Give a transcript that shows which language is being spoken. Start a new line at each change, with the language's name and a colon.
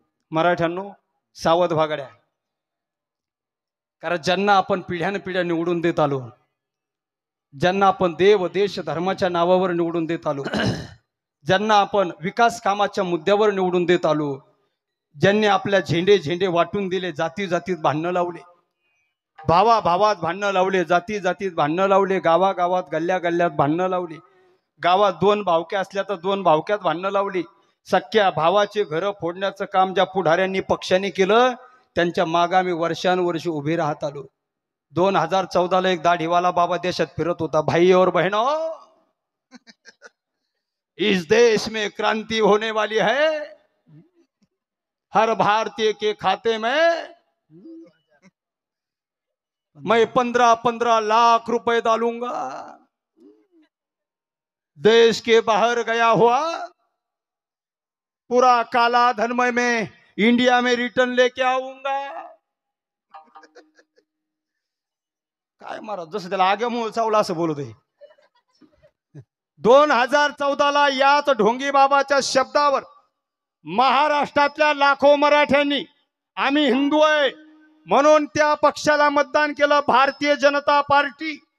Marathi: मराठ्यांनो, सावध भागड्या, कारण ज्यांना आपण पिढ्यानपिढ्या निवडून देत आलो, ज्यांना आपण देव देश धर्माच्या नावावर निवडून देत आलो, ज्यांना आपण विकास कामाच्या मुद्द्यावर निवडून देत आलो, ज्यांनी आपल्या झेंडे वाटून दिले, जाती जातीत भांडणं लावले, भावा भावात भांडणं लावले, जाती जातीत भांडणं लावले, गावागावात गल्ल्या गल्ल्यात भांडणं लावली, गावात 2 भावक्या असल्या तर 2 भावक्यात भांडणं लावली. सख्या भावाचे घरं फोडण्याचं काम ज्या पुढाऱ्यांनी पक्षाने केलं, त्यांच्या मागे आम्ही वर्षानुवर्षे उभे राहत आलो. 2014ला एक दाढीवाला बाबा देशात फिरत होता,
Hindi: भाई और बहनों, इस देश में क्रांति होने वाली है, हर भारतीय के खाते में मैं 15-15 लाख रुपए डालूंगा, देश के बाहर गया हुआ पूरा काला धन मैं इंडिया में रिटर्न लेके आऊंगा.
Marathi: काय महाराज, जसं त्याला आगे मूळ चावला असं बोलत आहे. 2014ला याच ढोंगी बाबाच्या शब्दावर महाराष्ट्रातल्या लाखो मराठ्यांनी आम्ही हिंदू आहे म्हणून त्या पक्षाला मतदान केलं, भारतीय जनता पार्टी.